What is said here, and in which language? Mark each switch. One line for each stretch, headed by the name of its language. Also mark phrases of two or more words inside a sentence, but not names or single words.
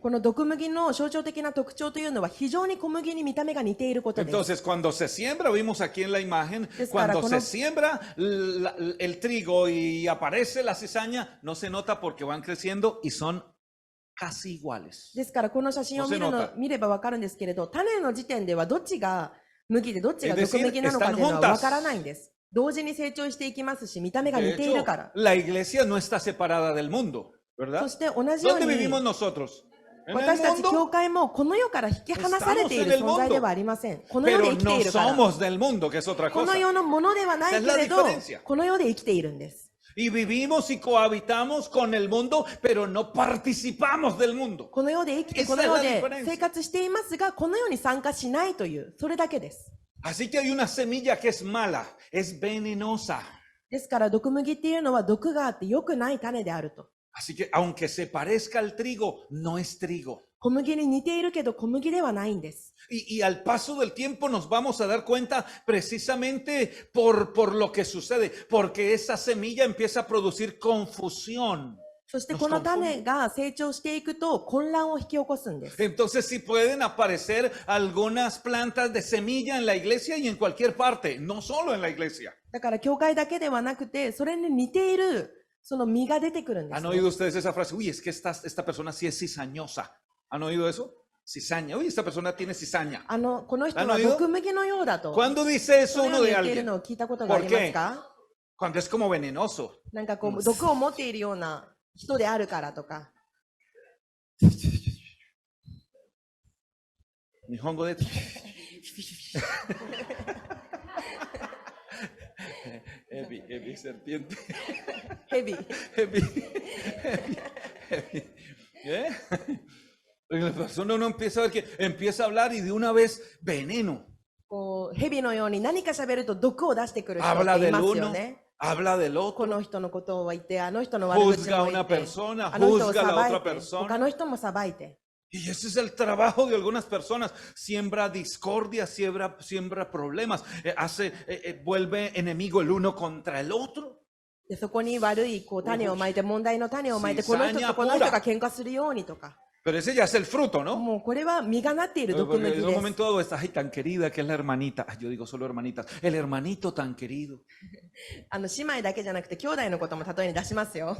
Japanese: この毒麦の象徴的な特徴というのは非常に小麦に見た目が似ていることです。
Spanish: Entonces, cuando se siembra, vimos aquí en la imagen, Es cuando para se siembra el trigo y aparece la cizaña, no se nota porque van creciendo y son casi iguales.
Japanese: ですからこの写真を見れば分かるんですけれど、種の時点ではどっちが麦でどっちが毒麦なのかというのは分からないんです。同時に成長していきますし、見た目が
Spanish: De
Japanese: 似ている
Spanish: hecho,
Japanese: から。
Spanish: la iglesia no está separada del mundo,
Japanese: そ
Spanish: ¿verdad?
Japanese: して同じよう
Spanish: ¿Dónde
Japanese: に
Spanish: vivimos nosotros? En el
Japanese: 私たち教
Spanish: mundo,
Japanese: 会もこの世から引き離されている存在ではありません。この世で
Spanish: pero
Japanese: 生きて
Spanish: no
Japanese: いるから。
Spanish: somos del mundo, que es otra
Japanese: この
Spanish: cosa.
Japanese: 世のものではないけれ
Spanish: Esa es
Japanese: ど
Spanish: la diferencia.
Japanese: この世で生きているんです。
Spanish: Y vivimos y cohabitamos con el mundo, pero no participamos del mundo.
Japanese: この世で生きて
Spanish: Esa
Japanese: この
Spanish: es
Japanese: 世
Spanish: la
Japanese: で
Spanish: diferencia.
Japanese: 生活していますが、この世に参加しないという、それだけです。
Spanish: Así que hay una semilla que es mala, es venenosa.
Japanese: ですから毒麦っていうのは毒があって良くない種であると。
Spanish: Así que aunque se parezca al trigo, no es trigo.
Japanese: 小麦に似ているけど小麦ではないんです。
Spanish: Y al paso del tiempo nos vamos a dar cuenta precisamente por lo que sucede, porque esa semilla empieza a producir confusión.
Japanese: そしてこの種が成長していくと混乱を引き起こすんです。
Spanish: Entonces sí pueden aparecer algunas plantas de semilla en la iglesia y en cualquier parte, no solo en la iglesia.
Japanese: だから教会だけではなくて、それに似ているその実が出てくるんです
Spanish: ¿Han oído ustedes esa frase? Uy, es que esta persona sí es cizañosa. ¿Han oído eso? Cizaña. Uy, esta persona tiene cizaña.
Japanese: この人は毒麦のようだと。
Spanish: ¿Cuándo dice
Japanese: そ
Spanish: eso
Japanese: のよ
Spanish: uno
Japanese: うに
Spanish: de
Japanese: 言っている
Spanish: alguien?
Japanese: のを聞いたことがありますか？
Spanish: Cuando es como venenoso.
Japanese: なんかこう毒を持っているような人であるからとか。日本語で...
Spanish: Ebi, serpiente.
Japanese: ヘビ。ヘビ、ヘビ. ¿Eh?
Spanish: La persona no empieza a ver que empieza a hablar y de una vez veneno.
Japanese: こうヘビのように何か喋ると毒を出してくる人って
Spanish: Habla
Japanese: い
Spanish: del
Japanese: ますよ
Spanish: uno,
Japanese: ね。
Spanish: habla del
Japanese: こ
Spanish: otro,
Japanese: の人のことを言って、あの人の悪口
Spanish: juzga a
Japanese: も言
Spanish: una
Japanese: って、
Spanish: persona,
Japanese: あの人を
Spanish: juzga a la
Japanese: 裁
Spanish: otra
Japanese: いて、
Spanish: persona.
Japanese: 他の人も裁いて。
Spanish: Y ese es el trabajo de algunas personas. Siembra discordia, siembra problemas, vuelve enemigo el uno contra el otro.
Japanese: でそこに悪いこう種をまいて、問題の種をまいて、この人とこの人が喧嘩するようにとか。
Spanish: Pero ese ya es el fruto, ¿no?
Japanese: もうこれは実がなっている毒
Spanish: Porque
Japanese: 麦
Spanish: en
Japanese: で
Spanish: un
Japanese: す。
Spanish: momento dado está, ay, tan querida que es la hermanita. Ay, yo digo solo hermanitas. El hermanito tan querido.
Japanese: 姉妹だけじゃなくて兄弟のことも例えに出しますよ。